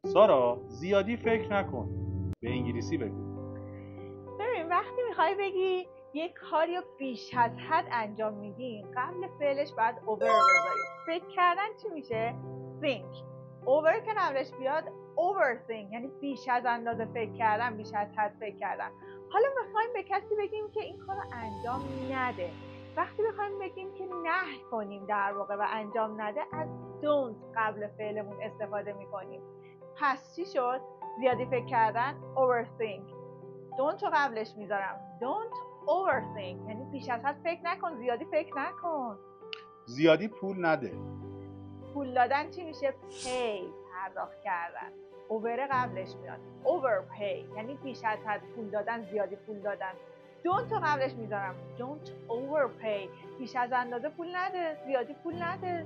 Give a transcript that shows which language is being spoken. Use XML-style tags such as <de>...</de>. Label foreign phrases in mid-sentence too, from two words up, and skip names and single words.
<fa>سارا زیادی فکر نکن. به انگلیسی بگو. ببین وقتی میخوای بگی یک کاری رو بیش از حد انجام میدین قبل فعلش باید over بذاری. فکر کردن چی میشه؟ think. over که قبلش بیاد overthink، یعنی بیش از اندازه فکر کردن، بیش از حد فکر کردن. حالا میخوایم به کسی بگیم که این کار رو انجام نده. وقتی بخوایم بگیم که نهی کنیم در واقع و انجام نده، از don't قبل فعلمون استفاده میکنیم. پس چی شد؟ زیادی فکر کردن overthink. don't رو قبلش میذارم.</fa> <en>don't overthink،</en> <fa>یعنی بیش از حد فکر نکن، زیادی فکر نکن. زیادی پول نده. پول دادن چی میشه؟ pay، پرداخت کردن. over قبلش میاد. overpay، یعنی بیش از حد پول دادن، زیادی پول دادن. don't رو قبلش میذارم.</fa> <en>don't overpay،</en> <fa>بیش از اندازه پول نده، زیادی پول نده.</fa>